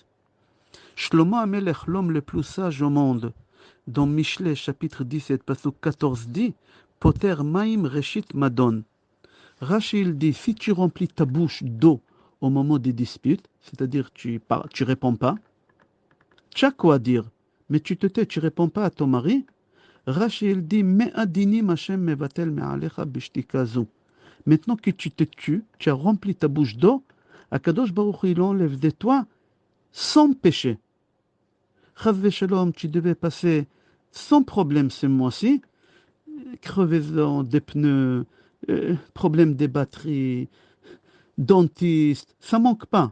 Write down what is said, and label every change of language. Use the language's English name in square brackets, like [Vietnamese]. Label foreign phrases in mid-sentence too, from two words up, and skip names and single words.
[French] Shlomo Amelech, l'homme le plus sage au monde, dans Michelet, chapitre 17, passage 14, dit, [Hebrew] פוטר מים ראשית מדון. [French] Rashi, il dit, si tu remplis ta bouche d'eau au moment des disputes, c'est-à-dire tu réponds pas, tu as quoi dire, mais tu te tais, tu réponds pas à ton mari, Rashi, il dit, [Hebrew] מהדינים ה׳ מבטל מעליך בשתיקה זו. [French] Maintenant que tu te tues, tu as rempli ta bouche d'eau, [Hebrew] הקדוש ברוך הוא, [French] il enlève de toi sans péché. [Hebrew] חס ושלום, [French] tu devais passer sans problème ce mois-ci, crevaison des pneus, problème des batteries, dentiste, ça manque pas.